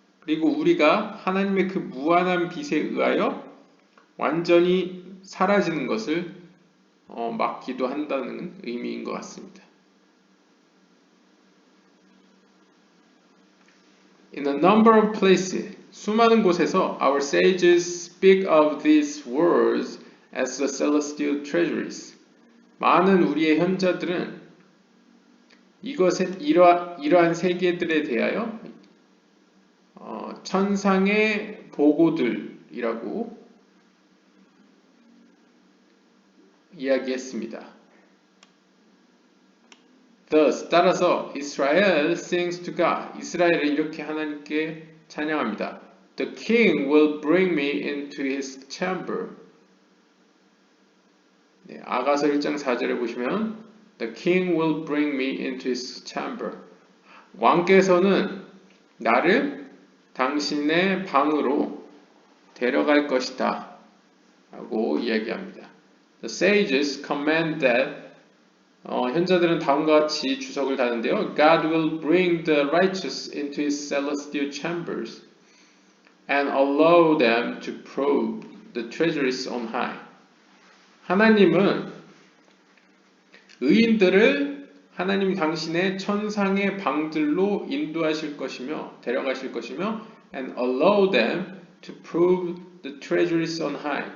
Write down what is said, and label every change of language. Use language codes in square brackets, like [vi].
[ko] 그리고 우리가 하나님의 그 무한한 빛에 의하여 완전히 사라지는 것을 막기도 한다는 의미인 것 같습니다. [en] In a number of places, [ko] 수많은 곳에서 [en] our sages speak of these worlds as the celestial treasuries. [ko] 많은 우리의 현자들은 이러한 세계들에 대하여 천상의 보고들이라고 이야기했습니다. [en] Thus, [ko] 따라서 [en] Israel sings to God. [ko] 이스라엘은 이렇게 하나님께 찬양합니다. [en] The king will bring me into his chamber. [ko] 네, 아가서 1장 4절에 보시면 [en] The king will bring me into his chamber. [ko] 왕께서는 나를 당신의 방으로 데려갈 것이다 라고 이야기합니다. [en] The sages command that [ko] 현자들은 다음과 같이 주석을 다는데요. [en] God will bring the righteous into his celestial chambers and allow them to probe the treasuries on high. [ko] 하나님은 의인들을 하나님 당신의 천상의 방들로 인도하실 것이며 데려가실 것이며 [en] and allow them to prove the treasuries on high.